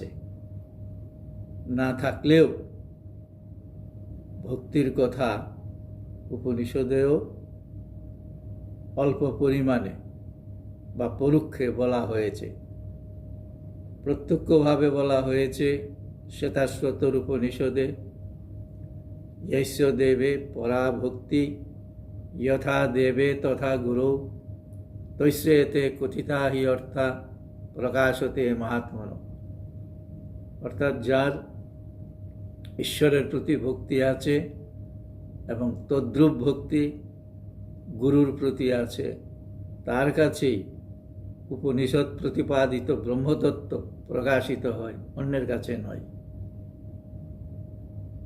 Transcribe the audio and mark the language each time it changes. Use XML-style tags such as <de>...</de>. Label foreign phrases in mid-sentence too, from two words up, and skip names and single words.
<bn>না থাকলেও ভক্তির কথা উপনিষদেও অল্প পরিমাণে বা পরোক্ষে বলা হয়েছে। প্রত্যক্ষভাবে বলা হয়েছে শ্বেতাশ্বতর উপনিষদে,</bn> <sa>यस्य देवे परा भक्ति यथा देवे तथा गुरु तैश्रेते कथिता हि अर्था प्रकाशते महात्मनो।</sa> <bn>অর্থাৎ যার ঈশ্বরের প্রতি ভক্তি আছে এবং তদ্রূপ ভক্তি গুরুর প্রতি আছে, তার কাছেই উপনিষদ প্রতিপাদিত ব্রহ্মতত্ত্ব প্রকাশিত হয়, অন্যের কাছে নয়।</bn>